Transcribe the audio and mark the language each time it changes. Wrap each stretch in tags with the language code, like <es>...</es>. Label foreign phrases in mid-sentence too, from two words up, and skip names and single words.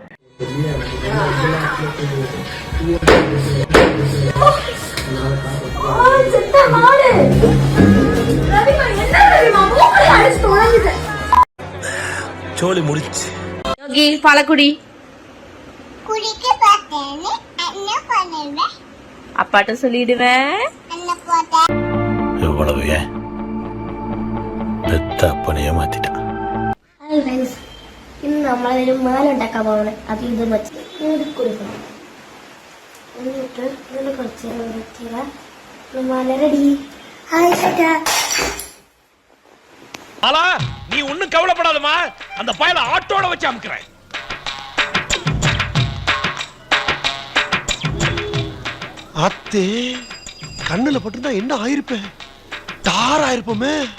<ta>சோலி முடிச்சு. யோகி பாலக்குடி குடிக்க பார்த்தேன்னு என்ன பண்ணுவேன்? அப்பாட்ட சொல்லிடுவேன். என்ன போட்ட? எவ்வளவு ஏன் பெத்த அப்பனையே மாத்திட்டான்.</ta> <en>Hi friends,</en> <ml>ഇന്ന് നമ്മൾ ഒരു മാല ഉണ്ടാക്കാൻ പോവാണ്. അത് ഇത് വെച്ച് മൂടി കൊടുക്കണം. എന്നിട്ട് ഇതിൽ കുറച്ച് വെച്ചിട്ട് മാല റെഡി. ഹായ് ചേട്ടാ.</ml> <ta>ஆலா, நீ ஒண்ணும் கவலைப்படாதமா, அந்த பயல ஆட்டோட வச்சு அமுக்குறேன். அத்தே கண்ணுல பட்டுதான் என்ன ஆயிருப்பேன்? டார் ஆயிருப்போமே.</ta>